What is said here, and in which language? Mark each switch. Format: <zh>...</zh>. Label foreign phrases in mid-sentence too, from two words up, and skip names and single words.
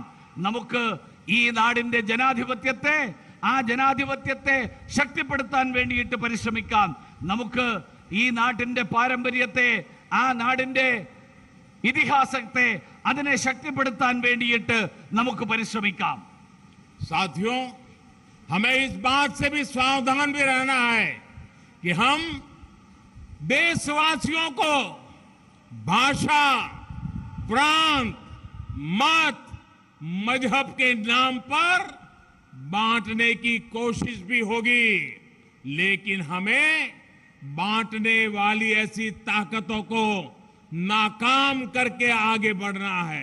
<ml>നമുക്ക് ഈ നാടിൻ്റെ ജനാധിപത്യത്തെ, ആ ജനാധിപത്യത്തെ ശക്തിപ്പെടുത്താൻ വേണ്ടിയിട്ട് പരിശ്രമിക്കാം. നമുക്ക് ഈ നാട്ടിൻ്റെ പാരമ്പര്യത്തെ, ആ നാടിൻ്റെ ഇതിഹാസത്തെ, അതിനെ ശക്തിപ്പെടുത്താൻ വേണ്ടിയിട്ട് നമുക്ക് പരിശ്രമിക്കാം.</ml> <hi>साथियों, हमें इस बात से भी सावधान भी रहना है कि हम देशवासियों को भाषा, प्रांत, मत, मजहब के नाम पर बांटने की कोशिश भी होगी, लेकिन हमें बांटने वाली ऐसी ताकतों को नाकाम करके आगे बढ़ना है.</hi>